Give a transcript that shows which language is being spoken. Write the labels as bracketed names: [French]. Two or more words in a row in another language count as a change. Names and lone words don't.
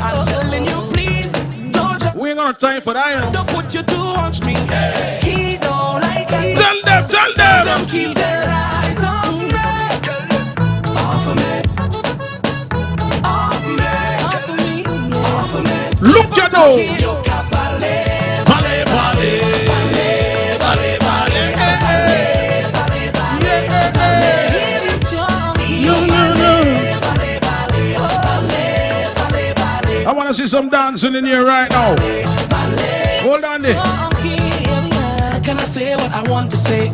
[English] I'm telling you, please, don't just We ain't gonna time for that, you know. don't put you to watch me. He don't like it. Tell them. Don't keep their eyes on me. Off of me. Off me. Off of me. Off of me. Look, you know. Yo, capale. Pale, pale. Pale, pale. I want to see some dancing in here right now. Hold on there. Can I say what I want to say?